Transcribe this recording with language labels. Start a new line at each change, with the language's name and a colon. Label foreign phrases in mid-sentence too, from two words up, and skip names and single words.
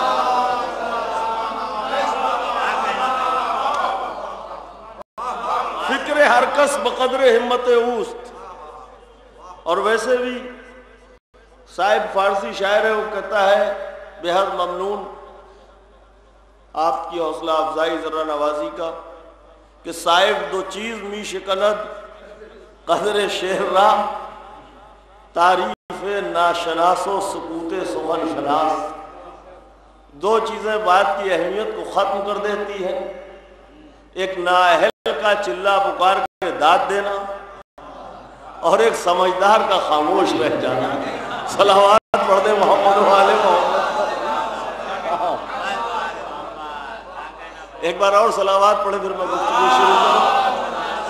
Persian: فکر ہر کس بقدر ہمت اوست۔
Urdu: اور ویسے بھی صاحب فارسی شاعر ہے، وہ کہتا ہے بے حد ممنون آپ کی حوصلہ افزائی ذرا نوازی کا کہ صاحب
Persian: دو چیز می شکند قدر شعر را، تعریف ناشناس و سکوت سخن شناس۔
Urdu: دو چیزیں بات کی اہمیت کو ختم کر دیتی ہیں، ایک نااہل کا چلا پکار کے داد دینا اور ایک سمجھدار کا خاموش رہ جانا۔ صلوات پڑھ دے محمد و آل محمد۔ ایک بار اور صلوات پڑھے پھر میں گفتگو شروع کروں۔